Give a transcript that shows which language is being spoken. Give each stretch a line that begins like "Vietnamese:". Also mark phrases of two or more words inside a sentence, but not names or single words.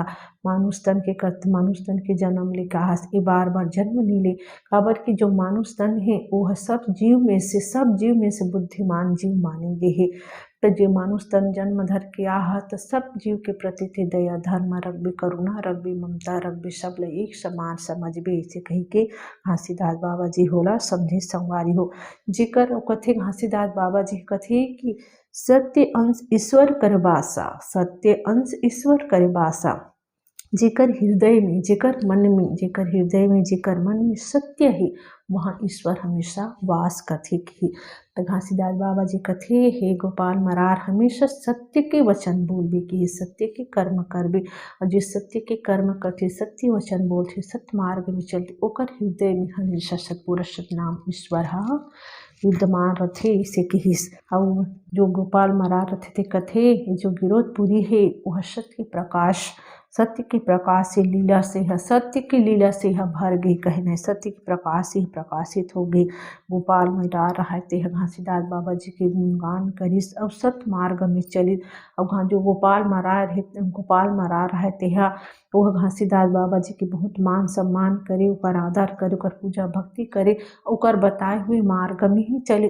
Chhattisgarhi: मानुष तन के जन्म ले कहस ए बार बार जन्म नहीं ले, काबर कि जो मानुष तन है वो सब जीव में से बुद्धिमान जीव माने गे है। तो जो मानुष तन जन्म धर के आहा तो सब जीव के प्रति थे दया धर्म रखबे, करुणा रखबे, ममता रखबे, सब ले एक समान समझबे। इसे कही के घासीदास बाबा जी होला समझे संगवारी हो। जेकर कथे घासीदास बाबा जी कथे कि सत्य अंश ईश्वर कर बासा, सत्य अंश ईश्वर कर बासा। जेकर हृदय में, जेकर मन में सत्य है वहाँ ईश्वर हमेशा वास करथे की। तो घासीदास बाबा जी कथे हे गोपाल मरार, हमेशा सत्य के वचन बोलबे की, सत्य के कर्म करबे। और जो सत्य के कर्म करथे, सत्य वचन बोलथे, सत्य मार्ग में चलते, ओकर हृदय में हमेशा सतपुरुष सतनाम ईश्वर हा विद्यमान रथे। इसे कहिस। और जो गोपाल मरार रथे ते कथे जो विरोधपुरी है वह सत्य के प्रकाश से लीला से है, सत्य की लीला से है भर गई, कहने सत्य के प्रकाश से प्रकाशित हो गई। गोपाल मरार रहते हैं घासीदास बाबा जी के गुणगान करिस और सत्य मार्ग में चलिस। और जो गोपाल मरार रहते हैं वह घासीदास बाबा जी के बहुत मान सम्मान करे, ओकर आदर करे, ओकर पूजा भक्ति करे, ओकर बताए हुए मार्ग में ही चले।